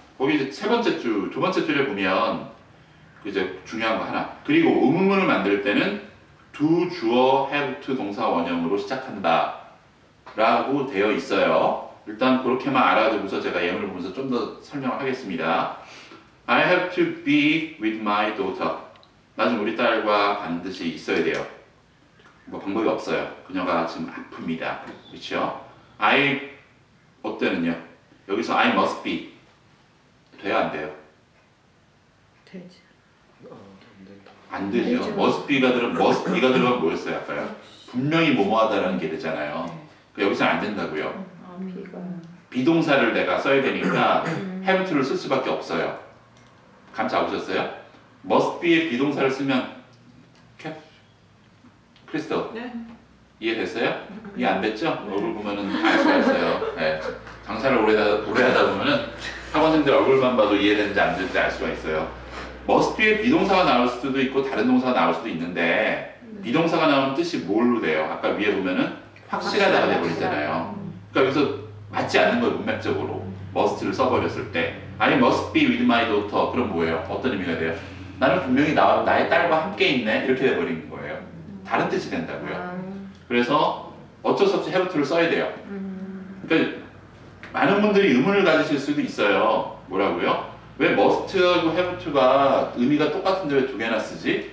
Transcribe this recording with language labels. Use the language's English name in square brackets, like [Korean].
[Korean] 거기 이제 세 번째 줄, 두 번째 줄에 보면 그 이제 중요한 거 하나. 그리고 의문문을 만들 때는 do 주어 have to 동사 원형으로 시작한다 라고 되어 있어요. 일단 그렇게만 알아두고서 제가 예문을 보면서 좀 더 설명을 하겠습니다. [English] I have to be with my daughter. [Korean] 나중 우리 딸과 반드시 있어야 돼요. 뭐 방법이 없어요. 그녀가 지금 아픕니다. 그렇죠? I 어때는요? 여기서 [English] I must be [Korean] 돼야 안 돼요? 되지. 안 되죠. 되죠. must be가 들어가면 뭐였어요 아까요? 분명히 뭐뭐하다라는 게 되잖아요. 여기서는 안 된다고요. 비가. 비동사를 내가 써야 되니까 have to를 쓸 수밖에 없어요. 감 잡으셨어요? must be의 비동사를 쓰면 크리스토 네. 이해됐어요? 이해 안 됐죠? 얼굴 보면은 알 수가 있어요. 네. 장사를 오래 하다 보면은 학원생들 얼굴만 봐도 이해되는지 안 되는지 알 수가 있어요. must be의 비동사가 나올 수도 있고 다른 동사가 나올 수도 있는데 비동사가 나오는 뜻이 뭘로 돼요? 아까 위에 보면은 확실하다가 돼버리잖아요. 그러니까 여기서 맞지 않는 거예요 문맥적으로. must를 써버렸을 때 [English] I must be with my daughter [Korean] 그럼 뭐예요? 어떤 의미가 돼요? 나는 분명히 나의 딸과 함께 있네 이렇게 돼버리는 거예요. 다른 뜻이 된다고요. 그래서 어쩔 수 없이 have to를 써야 돼요. 그러니까 많은 분들이 의문을 가지실 수도 있어요. 뭐라고요? 왜 must하고 have to가 의미가 똑같은데 왜 두 개나 쓰지?